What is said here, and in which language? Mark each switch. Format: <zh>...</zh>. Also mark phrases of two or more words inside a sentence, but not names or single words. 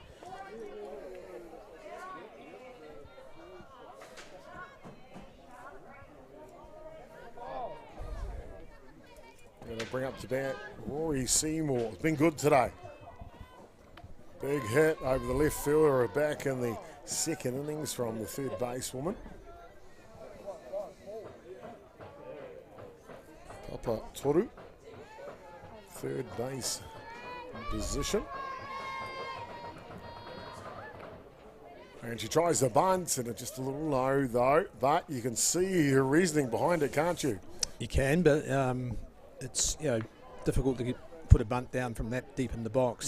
<en>Going to bring up to bat Rory Seymour. It's been good today. Big hit over the left fielder, back in the second innings from the third basewoman. Papa Toru. Third base position. And she tries the bunt, and it's just a little low though, but you can see her reasoning behind it, can't you? You can, but it's difficult to put a bunt down from that deep in the box.</en>